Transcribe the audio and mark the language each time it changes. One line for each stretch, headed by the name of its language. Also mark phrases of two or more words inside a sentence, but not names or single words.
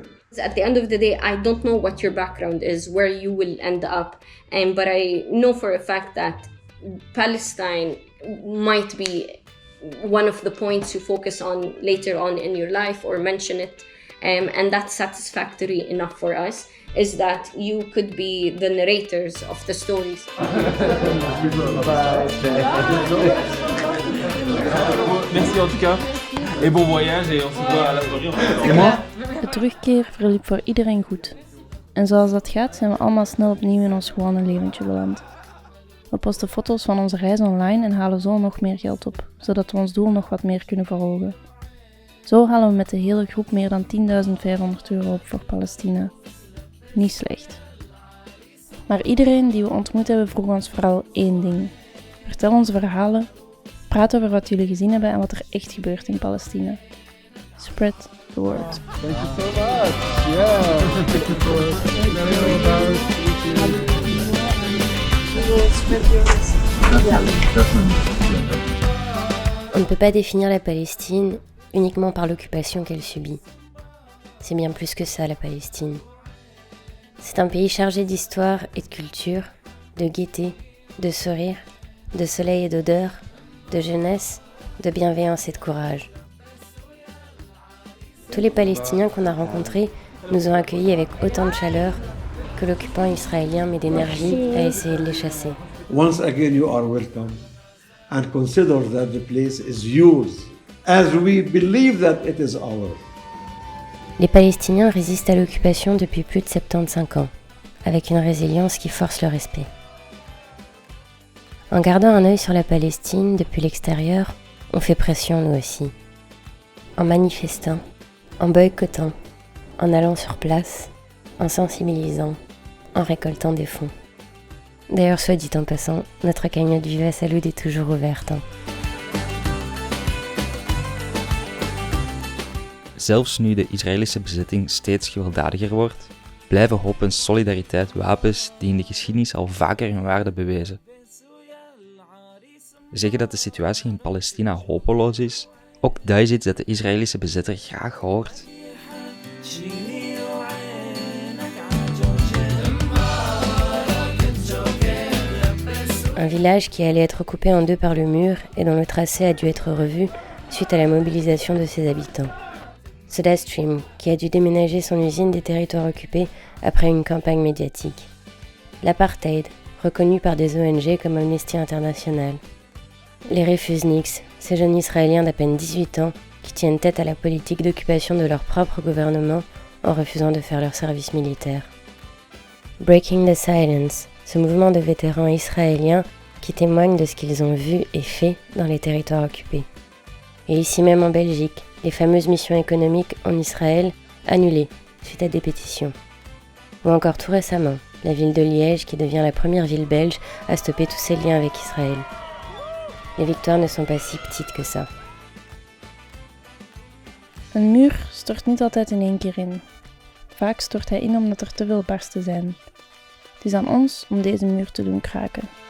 English: At the end of the day, I don't know what your background is, where you will end up, but I know for a fact that Palestine might be one of the points you focus on later on in your life or mention it, and that's satisfactory enough for us, is that you could be the narrators of the stories.
French: Merci en tout cas. Et bon voyage et on se voit à la prochaine.
Dutch: De terugkeer verliep voor iedereen goed. En zoals dat gaat zijn we allemaal snel opnieuw in ons gewone leventje beland. We posten foto's van onze reis online en halen zo nog meer geld op, zodat we ons doel nog wat meer kunnen verhogen. Zo halen we met de hele groep meer dan €10.500 op voor Palestina. Niet slecht. Maar iedereen die we ontmoet hebben vroeg ons vooral één ding. Vertel onze verhalen, praat over wat jullie gezien hebben en wat er echt gebeurt in Palestina.
English: Spread the word. Thank you so much. Yeah.
French: On ne peut pas définir la Palestine uniquement par l'occupation qu'elle subit. C'est bien plus que ça, la Palestine. C'est un pays chargé d'histoire et de culture, de gaieté, de sourire, de soleil et d'odeur, de jeunesse, de bienveillance et de courage. Tous les Palestiniens qu'on a rencontrés nous ont accueillis avec autant de chaleur que l'occupant israélien met d'énergie à essayer de les chasser.
English: Once again, you are welcome, and consider that the place is yours, as we believe that it is ours.
French: Les Palestiniens résistent à l'occupation depuis plus de 75 ans, avec une résilience qui force le respect. En gardant un œil sur la Palestine depuis l'extérieur, on fait pression nous aussi. En manifestant, en boycottant, en allant sur place, en sensibilisant, en récoltant des fonds. D'ailleurs, soit dit en passant, notre cagnotte Viva Salud est toujours ouverte.
Dutch: Zelfs nu de Israëlische bezetting steeds gewelddadiger wordt, blijven hoop en solidariteit wapens die in de geschiedenis al vaker hun waarde bewezen. Zeggen dat de situatie in Palestina hopeloos is, ook dat is iets dat de Israëlische bezetter graag hoort.
French: Un village qui allait être coupé en deux par le mur et dont le tracé a dû être revu suite à la mobilisation de ses habitants. SodaStream, qui a dû déménager son usine des territoires occupés après une campagne médiatique. L'apartheid, reconnu par des ONG comme Amnesty International. Les Refusniks, ces jeunes Israéliens d'à peine 18 ans qui tiennent tête à la politique d'occupation de leur propre gouvernement en refusant de faire leur service militaire. Breaking the Silence, ce mouvement de vétérans israéliens qui témoignent de ce qu'ils ont vu et fait dans les territoires occupés. Et ici même en Belgique, les fameuses missions économiques en Israël annulées suite à des pétitions. Ou encore tout récemment, la ville de Liège qui devient la première ville belge à stopper tous ses liens avec Israël. Les victoires ne sont pas si petites que ça.
Dutch: Een muur stort niet altijd in één keer in. Vaak stort hij in omdat er te veel barsten zijn. Het is aan ons om deze muur te doen kraken.